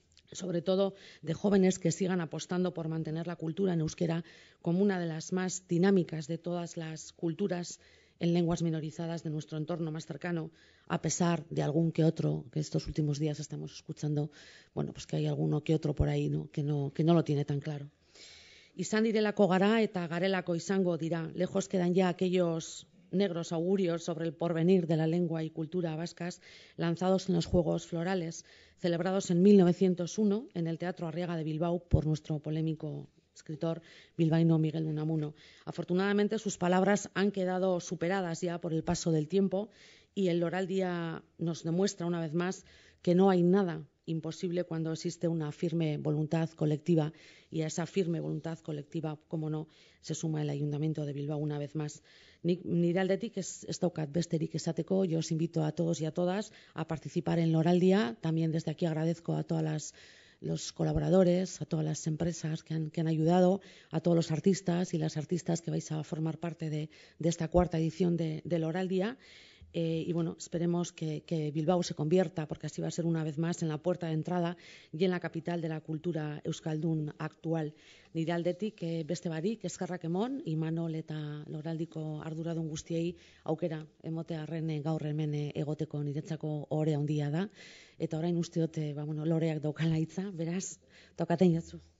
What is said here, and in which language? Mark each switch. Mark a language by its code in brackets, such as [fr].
[es] sobre todo de jóvenes que sigan apostando por mantener la cultura en euskera como una de las más dinámicas de todas las culturas en lenguas minorizadas de nuestro entorno más cercano, a pesar de algún que otro, que estos últimos días estamos escuchando, que hay alguno que otro por ahí, que no lo tiene tan claro. [eu] Izan direlako gara eta garelako izango dira. [es] Lejos quedan ya aquellos negros augurios sobre el porvenir de la lengua y cultura vascas lanzados en los Juegos Florales, celebrados en 1901 en el Teatro Arriaga de Bilbao por nuestro polémico escritor bilbaíno Miguel de Unamuno. Afortunadamente sus palabras han quedado superadas ya por el paso del tiempo y el Loraldia nos demuestra una vez más que no hay nada imposible cuando existe una firme voluntad colectiva, y a esa firme voluntad colectiva, como no, se suma el Ayuntamiento de Bilbao una vez más. [eu] Nire aldetik ez daukat besterik esateko. [es] Yo os invito a todos y a todas a participar en Loraldia. También desde aquí agradezco a todas los colaboradores, a todas las empresas que han ayudado, a todos los artistas y las artistas que vais a formar parte de esta cuarta edición de Loraldia. Y esperemos que Bilbao se convierta, porque así va a ser una vez más, en la puerta de entrada y en la capital de la cultura euskaldun actual. [eu] Nire aldetik beste barik eskerrak emon, Imanol eta Loraldiko arduradun guztiei aukera emotearren gaur hemen egoteko niretzako ohore handia da. Eta orain uste dut Loreak daukala hitza, beraz, tokaten jatzu.